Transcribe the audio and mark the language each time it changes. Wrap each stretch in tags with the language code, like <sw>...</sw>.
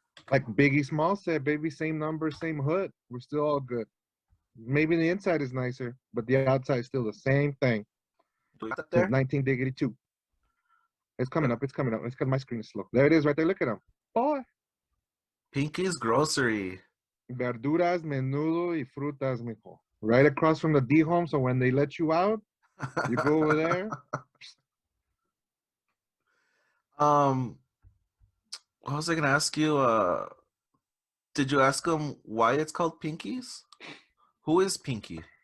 <en>Like Biggie Small said, baby, same number, same hood. We're still all good. Maybe the inside is nicer, but the outside is still the same thing. Do you got that Since there? 1982. It's coming up. It's because my screen is slow. There it is right there. Look at them. Boy. Pinky's Grocery.</en> <es>Verduras, menudo, y frutas, mijo.</es> <en>Right across from the D home. So when they let you out, you go over there. What was I gonna ask you? Did you ask them why it's called Pinkies? Who is Pinky?</en>